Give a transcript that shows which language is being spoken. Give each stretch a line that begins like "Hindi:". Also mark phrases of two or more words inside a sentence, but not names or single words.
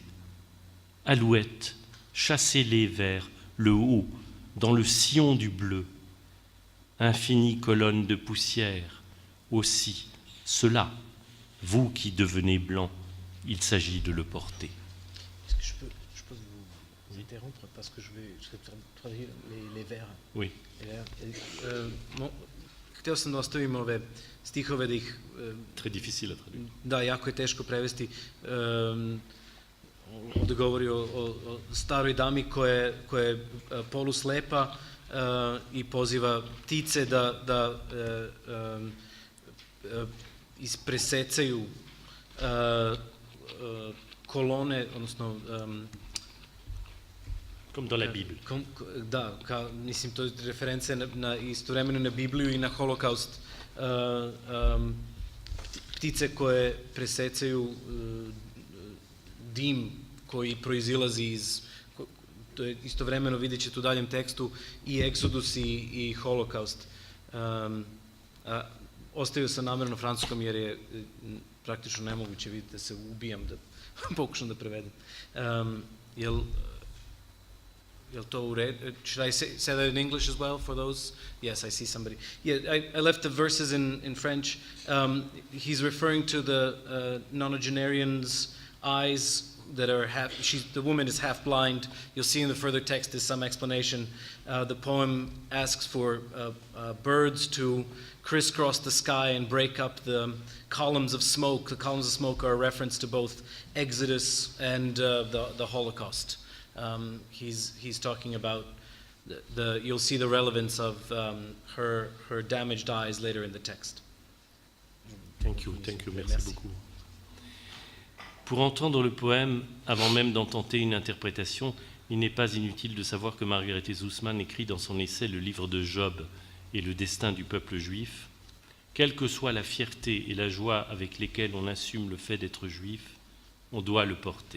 French: Alouette, chassez-les vers le haut, dans le sillon du bleu. Infinie colonne de poussière, aussi, cela, vous qui devenez blanc, il s'agit de le porter. Est-ce que je peux vous interrompre parce que je vais traduire les vers. Oui.
Serbian: Htio sam da ostavim ove stihove da ih...
French: Très difficile à traduire.
Serbian: Da, jako je teško prevesti. Ovdje govori o staroj dami koja je poluslepa i poziva ptice da ispresecaju kolone, odnosno...
French: Comme dans la Bible.
Serbian: Da, mislim, to je reference istovremeno na Bibliju i na holokaust. Ptice koje presecaju dim koji proizilazi iz, to je istovremeno, vidjet ćete u daljem tekstu, i Egzodus i holokaust. Ostavio sam namjerno francuskom jer je praktično nemoguće, vidite da se ubijam da pokušam da prevedem. Jel to u redu?
English: Should I say that in English as well for those? Yes, I see somebody. Yeah, I left the verses in French. He's referring to the nonagenarian's eyes that are the woman is half blind. You'll see in the further text there's some explanation. The poem asks for birds to crisscross the sky and break up the columns of smoke. The columns of smoke are a reference to both Exodus and the Holocaust. He's talking about you'll see the relevance of her damaged eyes later in the text. Thank you,
French: merci beaucoup. Pour entendre le poème, avant même d'en tenter une interprétation, il n'est pas inutile de savoir que Margarethe Sussman écrit dans son essai Le livre de Job et le destin du peuple juif, quelle que soit la fierté et la joie avec lesquelles on assume le fait d'être juif, on doit le porter.